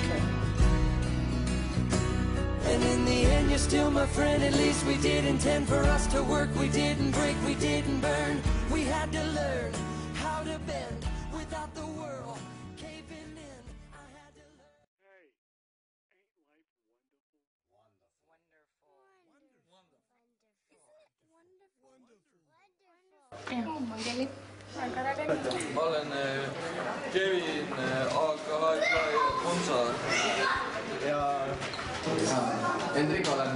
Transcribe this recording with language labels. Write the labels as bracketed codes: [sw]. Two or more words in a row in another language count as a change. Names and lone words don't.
[en] And in the end, you're still my friend. At least we did intend for us to work. We didn't break, we didn't burn. We had to learn how to bend without the world caving in. I had to learn. Hey, ain't life wonderful? [et] Ma olen Kevin, AK Monsa ja Hendrik olen.